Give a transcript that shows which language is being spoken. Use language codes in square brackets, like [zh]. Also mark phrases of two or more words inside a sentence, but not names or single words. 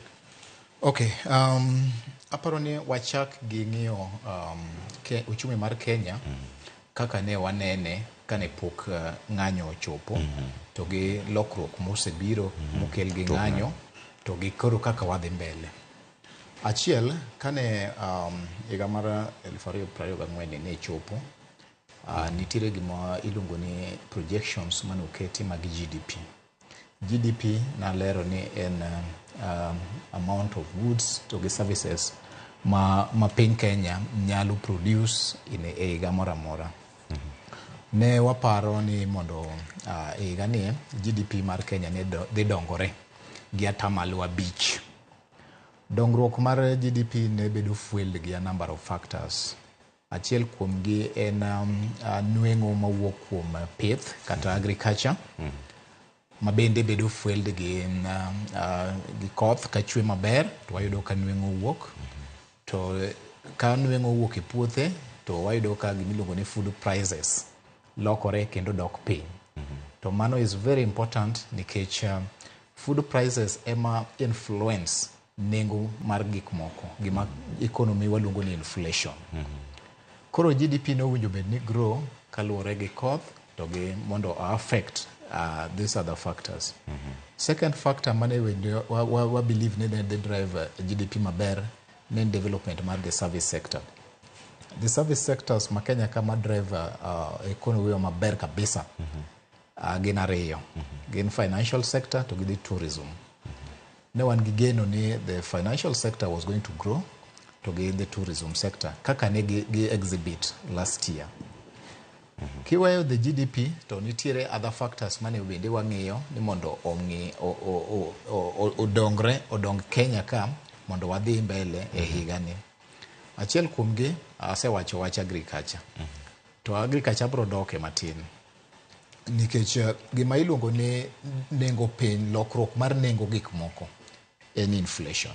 [luo] Okay aparo ni wachak gi ng'iyo uchumi mar Kenya kaka ne wanene kane pok ng'anyo ochopo to gi lokruok mosebiro mokel gi ng'anyo to gi koro kaka wadhi mbele achiel kane higa mar 2024 ne chopo nitiere gima iluongo ni projections manoketi mag GDP nalero ni en [en] amount of goods [luo] to gi services ma piny Kenya nyalo produce e higa moro amora. Ne waparo ni mondo e higa ni GDP mar Kenya ne dhi dongore gi 5%. Dongruok mar GDP ne bedo fueled gi [en] a number of factors. [luo] Achiel kuom gi en nweng'o mawuok kuom pith kata agriculture, ma bende bedo fueled gi koth ka chwe maber to wayudo ka nweng'o wuok, to ka nweng'o wuok e puothe to wayudo ka gimiluongo ni [en] food prices [luo] lokore kendo dok piny. To mano [en] is very important [luo] nikech [en] food prices [luo] ema influence nengo mar gik moko, gima economy waluongo ni inflation. Koro GDP no winjo bed ni grow kaluwore gi koth to gi mondo affect [en] these other factors. Second factor mane we believe ne they drive GDP [luo] maber ne [en] development mar the service sector. The service sectors [luo] ma Kenya kama [en] drive economy [luo] maber kabisa gin ariyo. Gin [en] financial sector [luo] to gi tourism. Ne wan gi geno ni [en] the financial sector was going to grow [luo] to gi [en] the tourism sector [luo] kaka ne gi exhibit [en] last year. [luo] Kiweyo [en] the GDP [luo] to nitiere [en] other factors [luo] mane bende wang'iyo ni mondo odong Kenya ka mondo wadhi mbele e higa ni. Achiel kuom gi asewacho wach agriculture. To agriculture bro doke matin nikech gima iluongo ni nengo piny, lokruok mar nengo gik moko en inflation.